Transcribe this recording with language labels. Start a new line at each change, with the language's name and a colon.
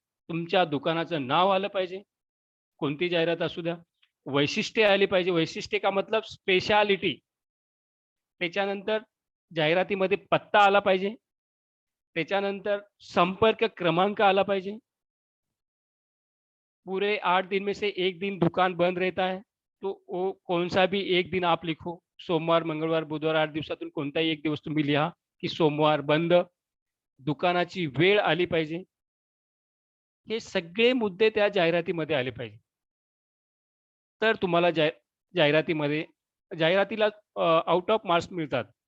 Marathi: तुमच्या दुकानाचं नाव आलं पाहिजे. कोणती जाहिरात असू द्या. वैशिष्ट्ये आली पाहिजे. वैशिष्ट्ये
Hindi: का मतलब
Marathi: स्पेशालिटी. त्याच्यानंतर जाहिरातीमध्ये पत्ता आला पाहिजे. त्याच्यानंतर संपर्क क्रमांक आला पाहिजे.
Hindi: पूरे 8 दिन में से 1 दिन दुकान बंद रहता है, तो वो कौन-सा भी एक दिन आप लिखो.
Marathi: सोमवार, मंगळवार, बुधवार 8 दिवसातून कोणताही एक दिवस तुम्ही लिहा, की सोमवार बंद. दुकानाची वेळ आली पाहिजे. हे सगळे मुद्दे त्या जाहिरातीमध्ये आले पाहिजे. तर तुम्हाला जाहिरातीमध्ये जाहिरातीला आउट ऑफ मार्क्स मिळतात.